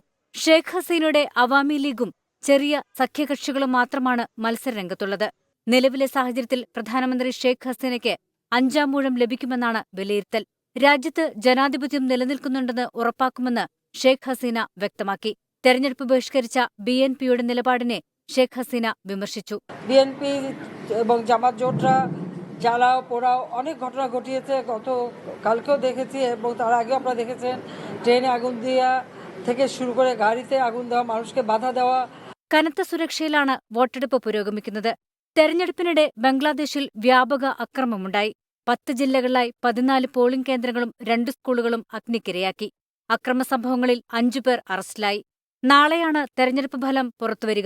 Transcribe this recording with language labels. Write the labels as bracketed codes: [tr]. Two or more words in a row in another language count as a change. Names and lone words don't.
[ml] ഷെയ്ഖ് ഹസീനയുടെ അവാമി ലീഗും ചെറിയ സഖ്യകക്ഷികളും മാത്രമാണ് മത്സരരംഗത്തുള്ളത്. നിലവിലെ സാഹചര്യത്തിൽ പ്രധാനമന്ത്രി ഷെയ്ഖ് ഹസീനയ്ക്ക് 5-ാം ഊഴം ലഭിക്കുമെന്നാണ് വിലയിരുത്തൽ. രാജ്യത്ത് ജനാധിപത്യം നിലനിൽക്കുന്നുണ്ടെന്ന് ഉറപ്പാക്കുമെന്ന് ഷെയ്ഖ് ഹസീന വ്യക്തമാക്കി. തെരഞ്ഞെടുപ്പ് ബഹിഷ്കരിച്ച BNPയുടെ നിലപാടിനെ ഷെയ്ഖ് ഹസീന വിമർശിച്ചു. [bn] BNP এবং জামাত জোটরা জ্বালাও পোড়াও অনেক ঘটনা ঘটিয়েছে। কালকেও দেখেছি এবং তার আগেও আপনারা দেখেছেন ট্রেনে আগুন দেওয়া থেকে শুরু করে গাড়িতে আগুন দেওয়া, মানুষকে বাধা দেওয়া. [ml] കനത്ത സുരക്ഷയിലാണ് വോട്ടെടുപ്പ് പുരോഗമിക്കുന്നത്. തെരഞ്ഞെടുപ്പിനിടെ ബംഗ്ലാദേശിൽ വ്യാപക അക്രമമുണ്ടായി. 10 ജില്ലകളിലായി 14 പോളിംഗ് കേന്ദ്രങ്ങളും 2 സ്കൂളുകളും അഗ്നിക്കിരയാക്കി. അക്രമസംഭവങ്ങളിൽ 5 പേർ അറസ്റ്റിലായി. നാളെയാണ് തെരഞ്ഞെടുപ്പ് ഫലം പുറത്തുവരിക.